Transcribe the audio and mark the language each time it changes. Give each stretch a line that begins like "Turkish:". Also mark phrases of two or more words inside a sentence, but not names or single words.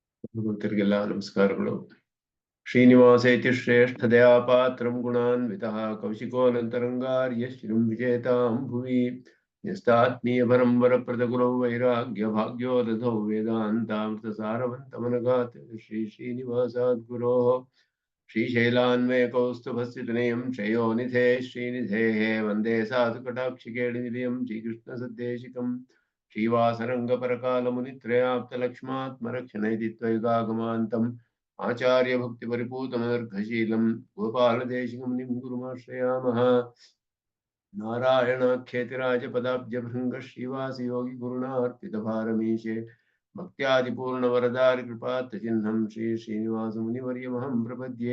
Sanskrit: ಭಗವಂತರಿಗೆಲ್ಲ ನಮಸ್ಕಾರಗಳು. ಶ್ರೀನಿವಾಸ ಇತಿ ಶ್ರೇಷ್ಠ ದಯಾಪಾತ್ರಂ ಗುಣಾನ್ವಿತಃ ಕೌಶಿಕೋನಂತರಂಗಾರ್ಯ ಶ್ರೀಂ ವಿಜೇತಾಂ ಭುವಿ ಯಸ್ತಾತ್ಮೀಯ ಪರಂಬರ ಪ್ರದಗುರೌ ವೈರಾಗ್ಯ ಭಾಗ್ಯೋ ದಧೌ ವೇದಾಂತಾಮೃತ ಸಾರವಂತಮನಗಾತ್ ಶ್ರೀ ಶ್ರೀನಿವಾಸಾದ್ಗುರೋ ಶ್ರೀಶೈಲಾನ್ವಯ ಕೌಸ್ತುಭಸ್ಥಿತನಯಂ ಶ್ರೇಯೋನಿಧೇ ಶ್ರೀನಿಧೇಃ ವಂದೇ ಸಾಧುಕಟಾಕ್ಷಿಕೇಳಿನಿಲಯಂ ಶ್ರೀಕೃಷ್ಣ ಸದ್ದೇಶಿಕಂ श्रीवासरंगपरकालमुनित्रयाप्तलक्ष्मात्मरक्षणैति त्वयिगागमान्तम् आचार्य भक्ति परिपूतमनर्घशीलम् गोपालदेशिकं मुनिं गुरुमाश्रयामः। नारायणाख्येतिराजपदाब्जभृङ्ग श्रीवासयोगी गुरुणार्पितभारमीशे भक्त्यादिपूर्णवरदारि कृपात्तचिह्नं श्री श्रीनिवासमुनिवर्यमहं प्रपद्ये।